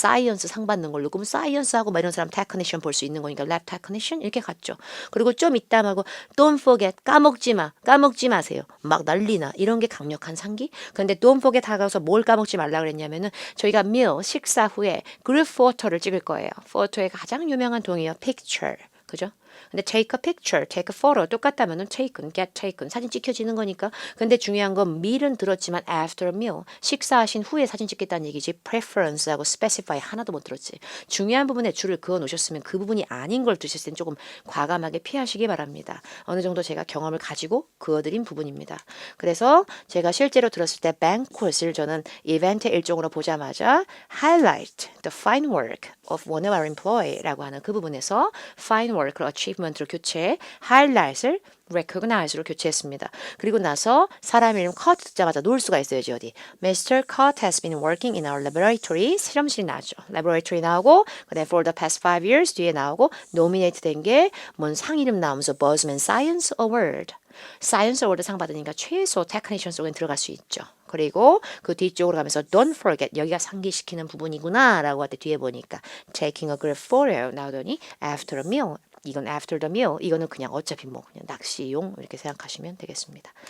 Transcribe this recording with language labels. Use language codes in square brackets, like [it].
[ko] 사이언스 상 받는 걸로. 그럼 사이언스하고 막 이런 사람 테크니션 볼 수 있는 거니까 랩 테크니션 이렇게 갔죠. 그리고 좀 이따 말고 don't forget 까먹지 마세요. 막 난리나 이런 게 강력한 상기. 근데 don't forget 다가서 뭘 까먹지 말라 그랬냐면은 저희가 meal 식사 후에 그룹 포토를 찍을 거예요. 포토의 가장 유명한 동이요 picture. 그죠? 근데 take a picture, take a photo 똑같다면은 taken, get taken 사진 찍혀지는 거니까. 근데 중요한 건 meal은 들었지만 after a meal 식사하신 후에 사진 찍겠다는 얘기지 preference하고 specify 하나도 못 들었지. 중요한 부분에 줄을 그어 놓으셨으면 그 부분이 아닌 걸 드셨을 땐 조금 과감하게 피하시기 바랍니다. 어느 정도 제가 경험을 가지고 그어드린 부분입니다. 그래서 제가 실제로 들었을 때 banquet을 저는 이벤트의 일종으로 보자마자 highlight the fine work of one of our employee 라고 하는 그 부분에서 fine work를 achievement로 교체, highlight을 recognize로 교체했습니다. 그리고 나서 사람 이름 Cart 듣자마자 놓을 수가 있어야지 어디. [en] Mr. Cart has been working in our laboratory. [ko] 실험실이 나오죠. laboratory 나오고 그다음에 for the past 5 years 뒤에 나오고 nominate 된 게 뭔 상 이름 나오면서 Buzzman Science Award. 사이언스 어워드 상 받으니까 최소 테크니션 속에 들어갈 수 있죠. 그리고 그 뒤쪽으로 가면서 don't forget 여기가 상기시키는 부분이구나 라고 할 때 뒤에 보니까 taking a group photo 나오더니 after a meal 이건 after the meal 이거는 그냥 어차피 뭐 그냥 낚시용 이렇게 생각하시면 되겠습니다.